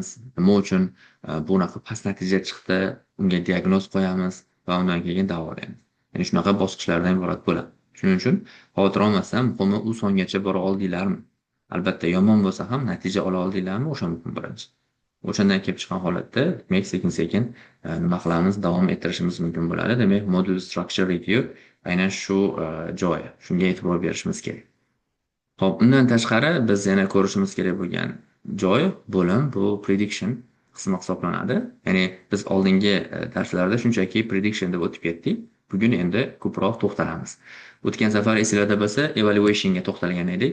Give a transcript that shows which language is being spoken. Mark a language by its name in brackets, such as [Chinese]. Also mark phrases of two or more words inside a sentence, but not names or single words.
[Uzbek] Nima uchun bunaqa past natija chiqdi, unga diagnoz qo'yamiz va undan keyin davolaymiz. Ya'ni shunaqa bosqichlardan iborat bo'ladi. Shuning uchun xavotir olmasdan, muhimi u songacha bora oldinglarmi? Albatta yomon bo'lsa ham natija ola oldinglarmi? O'sha muhim birinchi. O'shandan kelib chiqqan holatda, demak, sekin-sekin nima qilamiz, davom ettirishimiz mumkin bo'ladi. Demak, [English] module structure review [Uzbek] aynan shu joyi. Shunga e'tibor berishimiz kerak. Xo'p, undan tashqari biz yana ko'rishimiz kerak bo'lgan joy, bo'lim bu prediction qismi hisoblanadi. Ya'ni biz oldingi darslarda shunchaki prediction deb o'tib ketdik. Bugun endi ko'proq to'xtalamiz. O'tgan safar esinglarda bo'lsa, evaluationga to'xtalgan edik.